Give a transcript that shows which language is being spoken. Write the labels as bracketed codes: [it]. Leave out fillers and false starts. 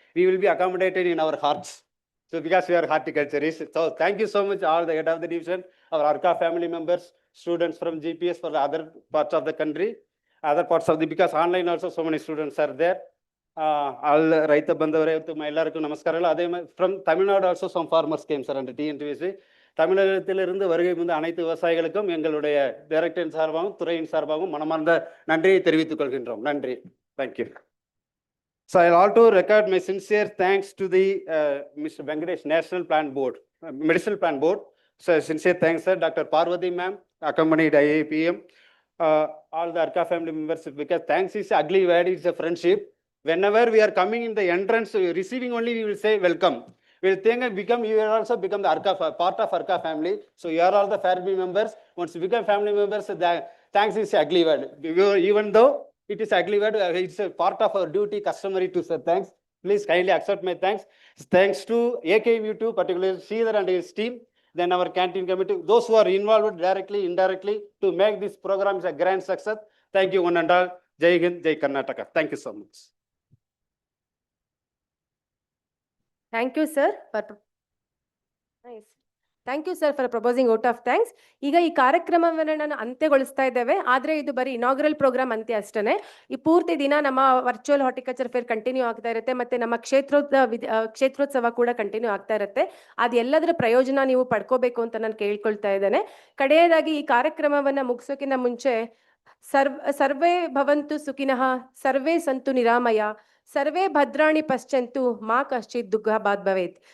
[en] We will be accommodated in our hearts. So because we are horticulturists, so thank you so much, all the head of the division, our Arka family members, students from GPS for the other parts of the country, because online also so many students are there. [kn] All Raita Bandavare to Mailarku Namaskara. [en] From Tamil Nadu also some farmers came, sir, under TNTVC. [ta] தமிழகத்திலிருந்து வருகை வந்து அனைத்து விவசாயிகளுக்கும் எங்களுடைய டைரக்டரின் சார்பாகவும் துறையின் சார்பாகவும் மனமார்ந்த நன்றியை தெரிவித்துக் கொள்கின்றோம். [en] நன்றி. Thank you. So I'll also record my sincere thanks to the Mr. Venkatesh National Plant Board, Medicinal Plant Board. So sincere thanks, sir. Dr. Parvati ma'am accompanied IIPM. All the Arka family members, because thanks is ugly word, it's a friendship. Whenever we are coming in the entrance, receiving only, we will say welcome. We'll think you will also become the Arka, part of Arka family. So you are all the family members. Once you become family members, thanks is ugly word. Even though it is ugly word, it's a part of our duty, customary to say thanks. Please kindly accept my thanks. Thanks to AKU2, particularly Sridhar and his team, then our canteen committee, those who are involved directly, indirectly, to make this program a grand success. Thank you, one and all. Jai Hind, Jai Karnataka. Thank you so much. Thank you, sir. Nice. Thank you, sir, for proposing vote of thanks. [kn] ಈಗ ಈ ಕಾರ್ಯಕ್ರಮವನ್ನು ನಾನು ಅಂತ್ಯಗೊಳಿಸ್ತಾ ಇದ್ದೇವೆ. ಆದರೆ ಇದು ಬರೀ inaugural program ಅಂತ್ಯ ಅಷ್ಟೇ. ಈ ಪೂರ್ತಿ ದಿನ ನಮ್ಮ ವರ್ಚುವಲ್ ಹಾರ್ಟಿಕಲ್ಚರ್ ಫೇರ್ ಕಂಟಿನ್ಯೂ ಆಗ್ತಾ ಇರುತ್ತೆ. ಮತ್ತೆ ನಮ್ಮ ಕ್ಷೇತ್ರೋತ್ಸವ ಕೂಡ ಕಂಟಿನ್ಯೂ ಆಗ್ತಾ ಇರುತ್ತೆ. ಅದೆಲ್ಲದರ ಪ್ರಯೋಜನ ನೀವು ಪಡ್ಕೋಬೇಕು ಅಂತ ನಾನು ಕೇಳ್ಕೊಳ್ತಾ ಇದ್ದೇನೆ. ಕಡೆಯದಾಗಿ ಈ ಕಾರ್ಯಕ್ರಮವನ್ನು ಮುಗಿಸೋಕ್ಕಿಂತ ಮುಂಚೆ [sa] ಸರ್ವೇ ಭವಂತು ಸುಖಿನಃ, ಸರ್ವೇ ಸಂತು ನಿರಾಮಯ, ಸರ್ವೇ ಭದ್ರಾಣಿ ಪಶ್ಚಂತು ಮಾ ಕಶ್ಚಿತ್ ದುಃಖ ಬಾದ್ ಭವೇತ್.